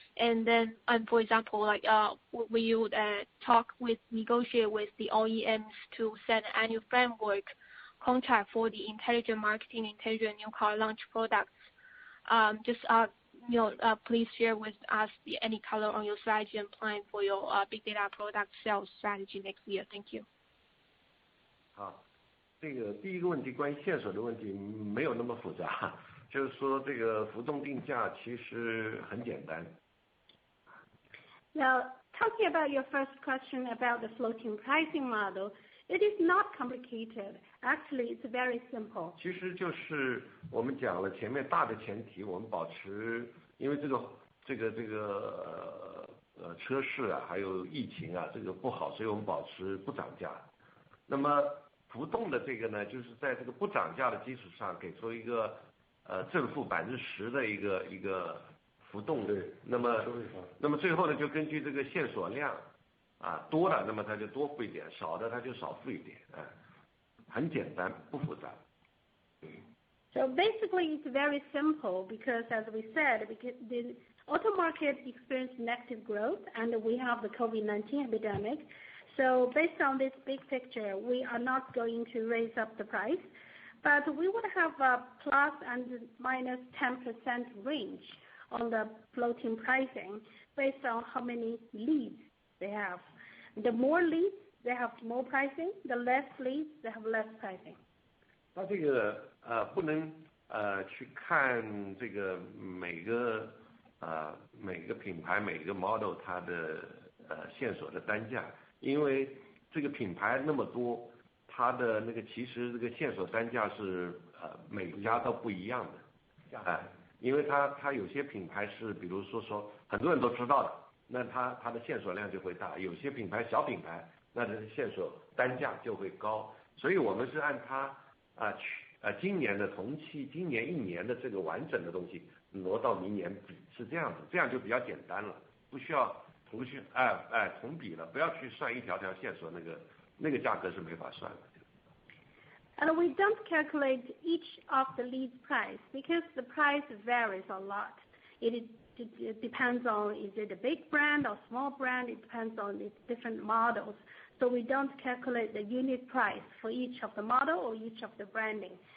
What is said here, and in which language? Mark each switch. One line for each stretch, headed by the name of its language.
English: And then, for example, like will you negotiate with the OEMs to set an annual framework contract for the intelligent marketing, intelligent new car launch products? Please share with us any color on your strategy and plan for your big data product sales strategy next year. Thank you.
Chinese: 好，这个第一个问题关于线索的问题没有那么复杂，就是说这个浮动定价其实很简单。
English: Now, talking about your first question about the floating pricing model, it is not complicated. Actually, it's very simple.
Chinese: 其实就是我们讲了前面大的前提，我们保持，因为这个车市啊，还有疫情啊，这个不好，所以我们保持不涨价。那么浮动的这个呢，就是在这个不涨价的基础上，给出一个正负10%的一个浮动。对。那么最后呢，就根据这个线索量啊多了，那么它就多付一点；少的它就少付一点。很简单，不复杂。
English: So basically, it's very simple because, as we said, because the auto market experienced negative growth and we have the COVID-19 epidemic. So based on this big picture, we are not going to raise up the price, but we would have a plus and minus 10% range on the floating pricing based on how many leads they have. The more leads, they have more pricing. The less leads, they have less pricing.
Chinese: 它这个不能去看这个每个品牌每个 model 它的线索的单价，因为这个品牌那么多，它的那个其实这个线索单价是每家都不一样的。因为它有些品牌是比如说很多人都知道的，那它的线索量就会大；有些品牌小品牌，那它的线索单价就会高。所以我们是按它今年的同期，今年1年的这个完整的东西挪到明年比，是这样子，这样就比较简单了，不需要同比了，不要去算一条条线索，那个价格是没法算的。
English: And we don't calculate each of the lead price because the price varies a lot. It depends on is it a big brand or small brand. It depends on its different models. So we don't calculate the unit price for each of the model or each of the branding.